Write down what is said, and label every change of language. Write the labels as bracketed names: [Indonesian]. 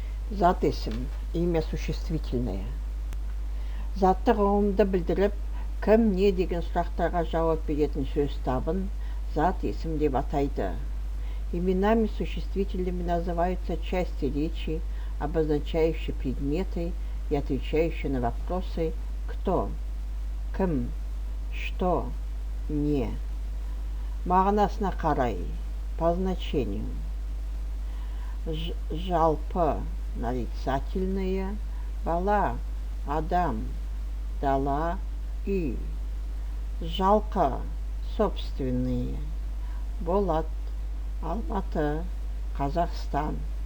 [Kazakh] Зат есім, [Russian] имя существительное. [Kazakh] Затты ұғымды білдіріп, кім не деген сұрақтарға жауап беретін сөз табын зат есім деп атайды. [Russian] Именами существительными называются части речи, обозначающие предметы и отвечающие на вопросы «кто», «кім», «что», «не». [Kazakh] Мағынасына қарай, [Russian] по значению. [Kazakh] Жалпы нарицательные, бала, адам, дала, үй. Жалқы, собственные, болат, Алматы, Қазақстан.